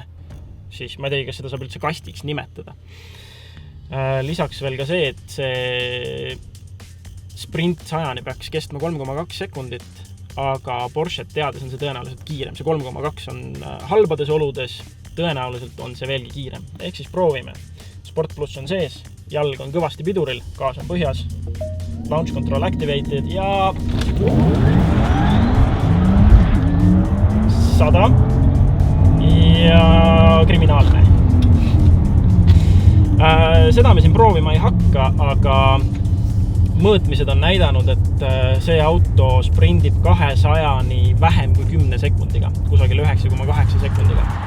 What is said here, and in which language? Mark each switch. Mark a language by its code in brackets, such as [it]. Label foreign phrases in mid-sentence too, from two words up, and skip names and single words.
[et] Siis ma ei tea, kas seda saab üldse kastiks nimetada. Lisaks veel ka see, et see sprint 100 peaks kestma 3,2 sekundit, aga Porsche teades on see tõenäoliselt kiirem. See 3,2 on halbades oludes, tõenäoliselt on see veelgi kiirem. Ehk siis proovime. Sport Plus on sees, jalg on kõvasti piduril, gaas on põhjas, [en] launch control activated [et] ja 100 ja kriminaalne. Seda me siin proovima ei hakka, aga mõõtmised on näidanud, et see auto sprindib 200-ni vähem kui 10 sekundiga, kusagil 9,8 sekundiga.